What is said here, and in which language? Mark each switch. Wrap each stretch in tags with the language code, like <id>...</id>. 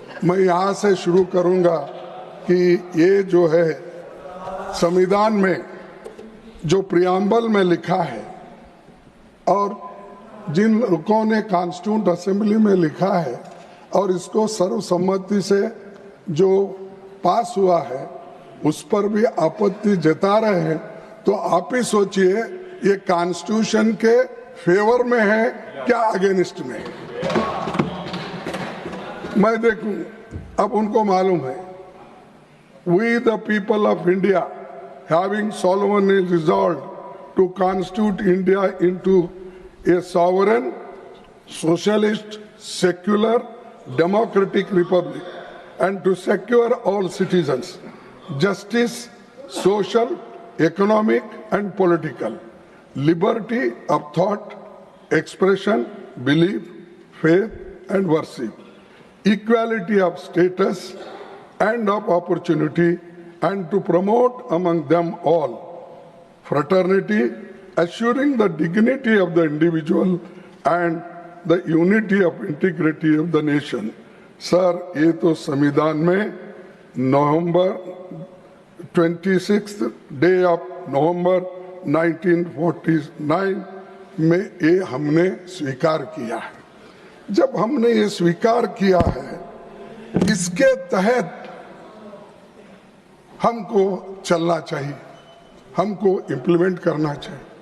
<hi>मैं यहाँ से शुरू करूँगा कि ये जो है संविधान में जो प्रियम्बल में लिखा है और जिन लोगों ने कॉन्स्टिट्यूंट असेंबली में लिखा है और इसको सर्वसम्मति से जो पास हुआ है उस पर भी आपत्ति जता रहे हैं। तो आप ही सोचिए ये कॉन्स्टिट्यूशन के फेवर में है क्या अगेंस्ट में। मैं देखूं, अब उनको मालूम है,</hi> <en>We the people of India having solemnly resolved to constitute India into a sovereign, socialist, secular, democratic republic and to secure all citizens justice, social, economic and political, liberty of thought, expression, belief, faith and worship, equality of status and of opportunity, and to promote among them all fraternity, assuring the dignity of the individual and the unity of integrity of the nation.</en> <hi>Sir, ये तो संविधान में नवंबर 26 day of November 1949 में ये हमने स्वीकार किया है। जब हमने ये स्वीकार किया है, इसके तहत हमको चलना चाहिए, हमको इम्प्लीमेंट करना चाहिए।</hi>